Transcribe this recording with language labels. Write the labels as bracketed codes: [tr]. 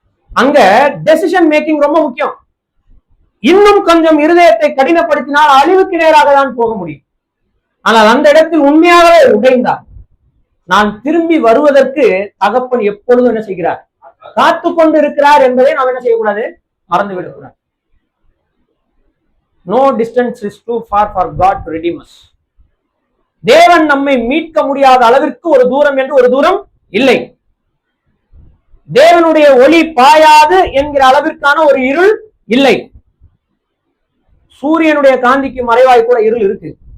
[ta] அங்க decision making ரொம்ப முக்கியம். இன்னும் கொஞ்சம் இருதயத்தை கடினப்படுத்தினால் அழிவுக்கு நேராக தான் போக முடியும். ஆனால் அந்த இடத்தில் உண்மையாகவே உடைந்தார். நான் திரும்பி வருவதற்கு தகப்பன் எப்பொழுதும் என்ன செய்கிறார், காத்து கொண்டு இருக்கிறார் என்பதை நாம் என்ன செய்யக்கூடாது, மறந்து விடக்கூடாது. [en] No distance is too far for God to redeem us. [ta] தேவன் நம்மை மீட்க முடியாத அளவிற்கு ஒரு தூரம் என்று ஒரு தூரம் இல்லை. தேவனுடைய ஒளி பாயாது என்கிற அளவிற்கான ஒரு இருள் இல்லை. சூரியனுடைய காந்திக்கு மறைவாய் கூட இருள் இருக்கு.